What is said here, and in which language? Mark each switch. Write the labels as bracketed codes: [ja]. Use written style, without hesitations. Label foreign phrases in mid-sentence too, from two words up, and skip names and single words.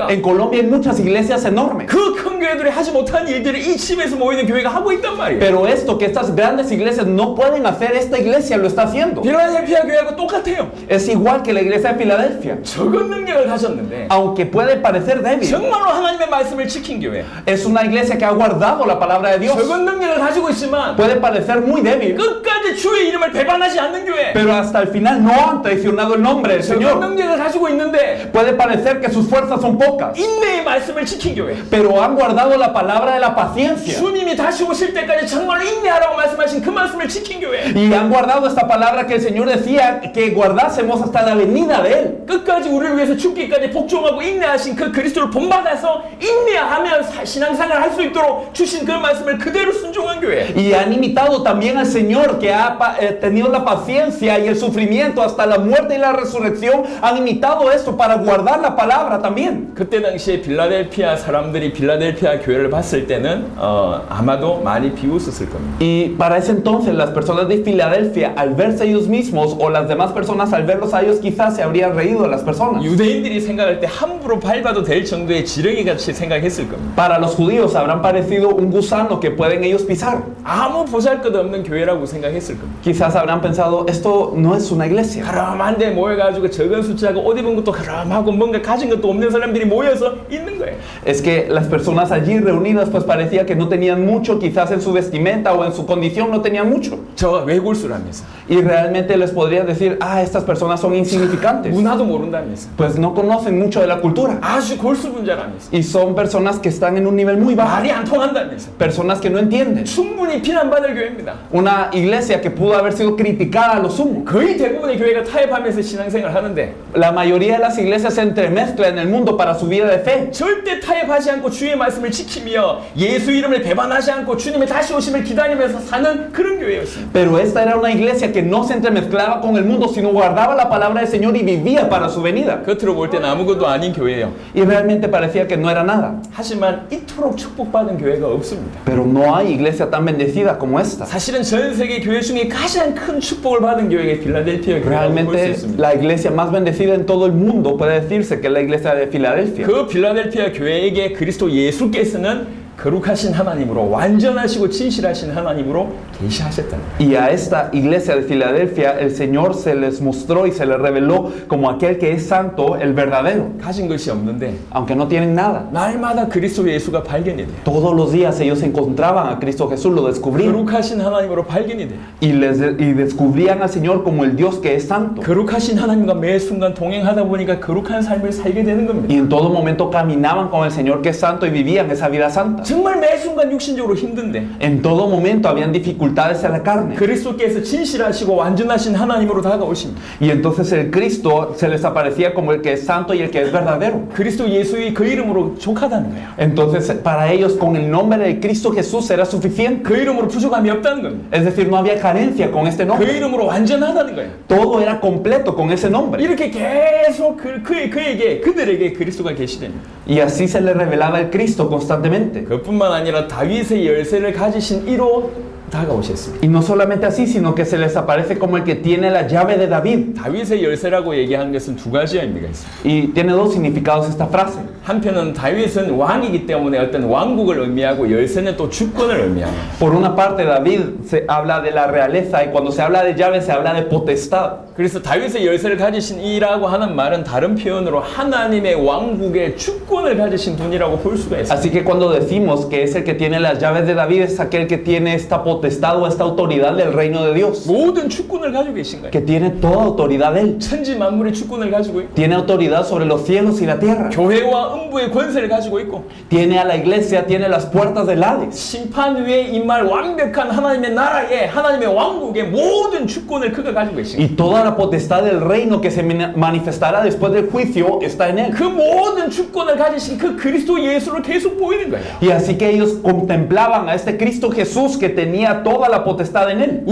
[es] En Colombia hay muchas iglesias enormes. [ko] 그 큰 교회들이 하지 못한 일들을 이 집에서 모이는 교회가 하고 있단 말이에요. [es] Pero esto que estas grandes iglesias no pueden hacer, esta iglesia lo está haciendo. [ko] 필라델피아 교회하고 똑같아요. [es] Es igual que la iglesia de Filadelfia. [ko] 적은 능력을 가졌는데 [es] Aunque puede parecer débil, [ko] 정말로 하나님의 말씀을 지킨 교회. [es] es una iglesia que ha guardado la palabra de Dios. [ko] 적은 능력을 가지고 있지만 [es] Puede parecer muy débil, [ko] 끝까지 주의 이름을 배반하지 않는 교회. [es] pero hasta el final no han traicionado el nombre del [ko] 적은 [es] Señor. [ko] 능력을 가지고 있는데 [es] Puede parecer que sus fuerzas son pocas, [ko] 인내의 말씀을 지킨 교회. [es] pero han guardado la palabra de la paciencia. [ko] 주님이 다시 오실 때까지 정말로 인내하라고 말씀하신 그 말씀을 지킨 교회. [es] Y han guardado esta palabra que el Señor decía que guardásemos hasta la venida de Él. [ko] 끝까지 우리를 위해서 죽기까지 복종하고 인내하신 그 그리스도를 본받아서 인내하며 신앙생활을 할 수 있도록 주신 그 말씀을 그대로 순종한 교회. [es] Y han imitado también al Señor que ha tenido la paciencia y el sufrimiento hasta la muerte y la resurrección. Han imitado esto para guardar la palabra también. [ko] 그때 당시에 빌라델피아 사람들이 빌라델피아 교회를 봤을 때는 아마도 많이 비웃었을 겁니다. [es] Y para ese entonces las personas de Filadelfia al verse ellos mismos o las demás personas al verlos a ellos quizás se habrían reído de las personas. [ko] 유대인들이 생각할 때 함부로 밟아도 될 정도의 지렁이 같이 생각했을 겁니다. [es] Para los judíos habrán parecido un gusano que pueden ellos pisar. [ko] 아무 보잘것없는 교회라고 생각했을 겁니다. [es] Quizás habrán pensado, esto no es una iglesia. [ko] 그럼한데 모여가지고 적은 숫자고 옷 입은 것도 그럼하고 뭔가 가진 것도 없는 사람들이 모여서 있는 거예요. [es] Es que las personas allí reunidas pues parecía que no tenían mucho, quizás en su vestimenta o en su condición no tenían mucho. [ko] 저 외골수라면서 [es] Y realmente les podría decir, estas personas son insignificantes. [ko] 문화도 모른다면서 [es] Pues no conocen mucho de la cultura. [ko] 아주 골수분자라면서 [es] Y son personas que están en un nivel muy bajo. [ko] 말이 안 통한다면서 [es] Personas que no entienden. [ko] 충분히 비난받을 교회입니다. [es] Una iglesia que pudo haber sido criticada a lo sumo. [ko] 거의 대부분의 교회가 타협하면서 신앙생활을 하는데 [es] La mayoría de las iglesias se entremezclan en el mundo para su vida de fe. [ko] 절대 타협하지 않고 주의 말씀을 지키며 예수 이름을 배반하지 않고 주님의 다시 오심을 기다리면서 사는 그런 교회였습니다. [es] Pero esta era una iglesia que no se entremezclaba con el mundo, sino guardaba la palabra del Señor y vivía para su venida. [ko] 겉으로 볼 때는 아무것도 아닌 교회예요. [es] Y realmente parecía que no era nada. [ko] 하지만 이토록 축복받은 교회가 없습니다. [es] Pero no hay iglesia tan bendecida como esta. [ko] 사실은 전 세계 교회 중에 가장 큰 축복을 받은 교회가 필라델피아 교회라고 볼 수 [es] Realmente [ko] 있습니다. [es] la iglesia más bendecida en todo el mundo puede decirse que es la iglesia de Filadelfia. [ko] 그 필라델피아 교회에게 그리스도 예수께서는 거룩하신 하나님으로 완전하시고 진실하신 하나님으로 계시하셨다는 거예요. [es] Y a esta iglesia de Filadelfia el Señor se les mostró y se les reveló como aquel que es santo, el verdadero. [ko] 가진 것이 없는데 [es] Aunque no tienen nada. [ko] 날마다 그리스도 예수가 발견이 돼요. [es] Todos los días ellos encontraban a Cristo Jesús, lo descubrían. [ko] 거룩하신 하나님으로 발견이 돼요. [es] Y descubrían al Señor como el Dios que es santo. [ko] 거룩하신 하나님과 매 순간 동행하다 보니까 거룩한 삶을 살게 되는 겁니다. [es] Y en todo momento caminaban con el Señor que es santo y vivían esa vida santa. [ko] 정말 매 순간 육신적으로 힘든데 [es] En todo momento habían dificultades en la carne. [ko] 그리스도께서 진실하시고 완전하신 하나님으로 다가오십니다. [es] Y entonces el Cristo se les aparecía como el que es santo y el que es verdadero. [ko] 그리스도 예수의 그 이름으로 족하다는 거예요. [es] Entonces para ellos con el nombre de Cristo Jesús era suficiente. [ko] 그 이름으로 부족함이 없다는 겁니다. [es] Es decir, no había carencia con este [ko] 그 [es] nombre. [ko] 이름으로 완전하다는 거예요. [es] Todo era completo con ese nombre. [ko] 이렇게 계속 그들에게 그리스도가 계시됩니다. [es] Y así se le revelaba el Cristo constantemente. [ko] 그뿐만 아니라 다윗의 열쇠를 가지신 이로 다가오셨습니다. [es] Y no solamente así, sino que se les aparece como el que tiene la llave de David. [ko] 다윗의 열쇠라고 얘기한 것은 두 가지 의미가 있습니다. [es] Y tiene dos significados esta frase. [ko] 한편은 다윗은 왕이기 때문에 어떤 왕국을 의미하고 열쇠는 또 주권을 의미합니다. [es] Por una parte, David se habla de la realeza y cuando se habla de llave se habla de potestad. [ko] 그래서 다윗의 열쇠를 가지신 이라고 하는 말은 다른 표현으로 하나님의 왕국의 주권을 가지신 분이라고 볼 수가 있습니다. [es] Así que cuando decimos que es el que tiene las llaves de David, es aquel que tiene esta potestad potestad o esta autoridad del reino de Dios, [ko] 모든 주권을 가지고 계신 거예요. [es] que tiene toda autoridad Él. [ko] 천지 만물의 주권을 가지고 있고 [es] Tiene autoridad sobre los cielos y la tierra. [ko] 교회와 음부의 권세를 가지고 있고 [es] Tiene a la iglesia, tiene las puertas del Hades. [ko] 심판 위에 임할 완벽한 하나님의 나라에 하나님의 왕국의 모든 주권을 그가 가지고 계신 거예요. [es] Y toda la potestad del reino que se manifestará después del juicio está en Él. [ko] 그 모든 주권을 가지신 그 그리스도 예수를 계속 보이는 거예요. [es] Y así que ellos contemplaban a este Cristo Jesús que tenía toda la potestad en Él.